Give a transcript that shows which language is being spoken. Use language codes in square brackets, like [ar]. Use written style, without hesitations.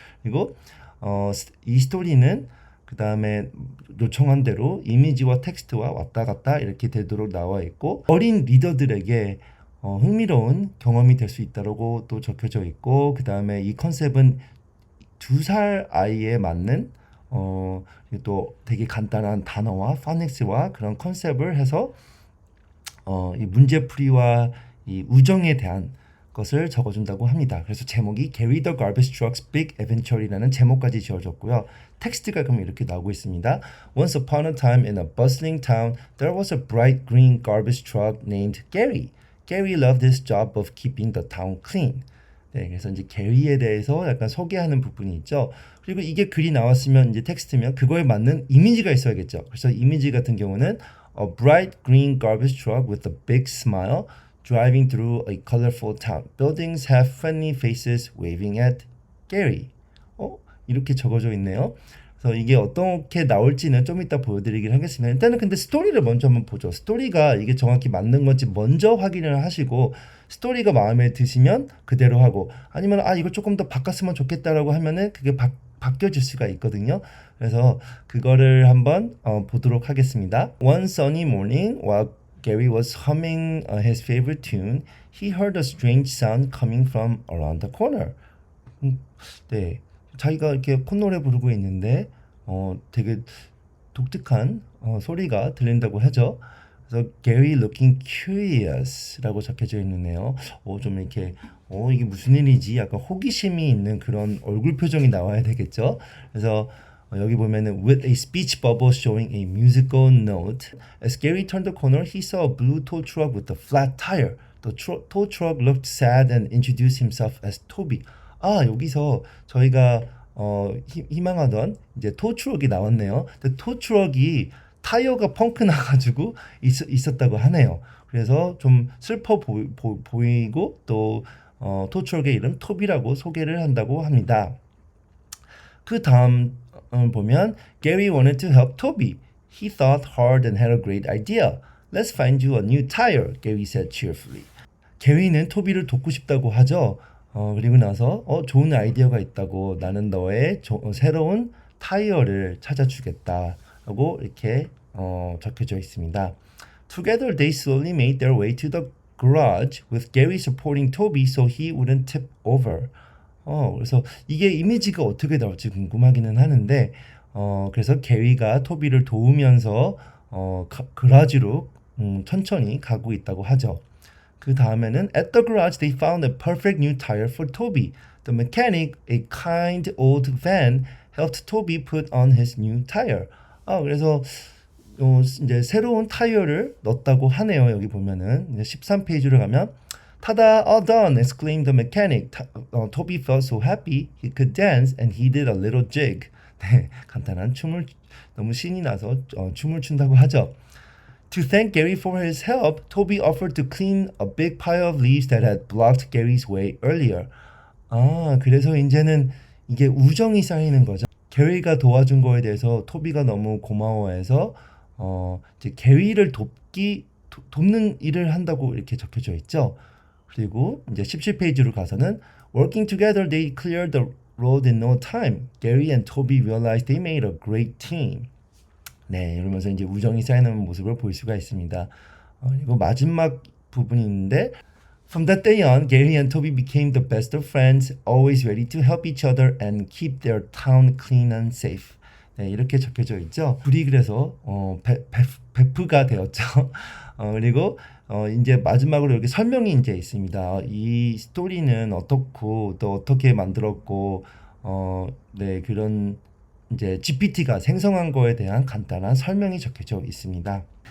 [ko] 그리고 이 스토리는 그 다음에 요청한 대로 이미지와 텍스트와 왔다 갔다 이렇게 되도록 나와 있고 어린 리더들에게 흥미로운 경험이 될 수 있다고 또 적혀져 있고 그 다음에 이 컨셉은 2살 아이에 맞는 또 되게 간단한 단어와 파닉스와 그런 컨셉을 해서 이 문제풀이와 이 우정에 대한 것을 적어준다고 합니다. 그래서 제목이 [en] Gary the Garbage Truck's Big Adventure [ko] 이라는 제목까지 지어졌고요. 텍스트가 그럼 이렇게 나오고 있습니다. [en] Once upon a time in a bustling town, there was a bright green garbage truck named Gary. Gary loved his job of keeping the town clean. [ko] 네, 그래서 이제 게리에 대해서 약간 소개하는 부분이 있죠. 그리고 이게 글이 나왔으면 이제 텍스트면 그거에 맞는 이미지가 있어야겠죠. 그래서 이미지 같은 경우는 [en] A bright green garbage truck with a big smile driving through a colorful town. Buildings have friendly faces waving at Gary. [ko] 이렇게 적어져 있네요. 그래서 이게 어떻게 나올지는 좀 이따 보여드리긴 하겠습니다. 일단은 근데 스토리를 먼저 한번 보죠. 스토리가 이게 정확히 맞는 건지 먼저 확인을 하시고 스토리가 마음에 드시면 그대로 하고 아니면 이거 조금 더 바꿨으면 좋겠다라고 하면은 그게 바뀌어질 수가 있거든요. 그래서 그거를 한번 보도록 하겠습니다. [en] One sunny morning while Gary was humming his favorite tune, he heard a strange sound coming from around the corner. [ko] 네, 자기가 이렇게 콧노래 부르고 있는데 되게 독특한 소리가 들린다고 하죠. 그래서 [en] Gary looking curious [ko] 라고 적혀져 있는데요. 좀 이렇게 이게 무슨 일이지? 약간 호기심이 있는 그런 얼굴 표정이 나와야 되겠죠. 그래서 여기 보면은 [en] with a speech bubble showing a musical note. As Gary turned the corner, he saw a blue tow truck with a flat tire. The tow truck looked sad and introduced himself as Toby. [ko] 여기서 저희가 희망하던 이제 토 트럭이 나왔네요. 근데 토 트럭이 타이어가 펑크 나가지고 있었다고 하네요. 그래서 좀 슬퍼 보이고 또 토 트럭의 이름 토비라고 소개를 한다고 합니다. 그 다음 보면 [en] Gary wanted to help Toby. He thought hard and had a great idea. Let's find you a new tire, Gary said cheerfully. [ko] 게리는 토비를 돕고 싶다고 하죠. 그리고 나서 좋은 아이디어가 있다고 나는 너의 새로운 타이어를 찾아주겠다라고 이렇게 적혀져 있습니다. [en] Together they slowly made their way to the garage with Gary supporting Toby so he wouldn't tip over. [ko] 그래서 이게 이미지가 어떻게 나올지 궁금하기는 하는데 그래서 게리가 토비를 도우면서 그라지로 천천히 가고 있다고 하죠. 그 다음에는 [en] At the garage they found a perfect new tire for Toby. The mechanic, a kind old van, helped Toby put on his new tire. [ko] 그래서 이제 새로운 타이어를 넣었다고 하네요. 여기 보면은 이제 13페이지로 가면 타다, [en] all done! exclaimed the mechanic. Toby felt so happy he could dance and he did a little jig. [ko] 네, 간단한 춤을 너무 신이 나서 춤을 춘다고 하죠. [en] To thank Gary for his help, Toby offered to clean a big pile of leaves that had blocked Gary's way earlier. [ko] 그래서 이제는 이게 우정이 쌓이는 거죠. 게리가 도와준 거에 대해서 토비가 너무 고마워해서 이제 게리를 돕는 일을 한다고 이렇게 적혀져 있죠. 그리고 이제 17페이지로 가서는 [en] Working together, they cleared the road in no time. Gary and Toby realized they made a great team. [ko] 네, 이러면서 이제 우정이 쌓이는 모습을 볼 수가 있습니다. 그리고 마지막 부분이 있는데 [en] From that day on, Gary and Toby became the best of friends, always ready to help each other and keep their town clean and safe. [ko] 네, 이렇게 적혀져 있죠. 둘이 그래서 베프가 되었죠. 그리고 이제 마지막으로 여기 설명이 이제 있습니다. 이 스토리는 어떻고 또 어떻게 만들었고 네, 그런 이제 GPT가 생성한 거에 대한 간단한 설명이 적혀져 있습니다.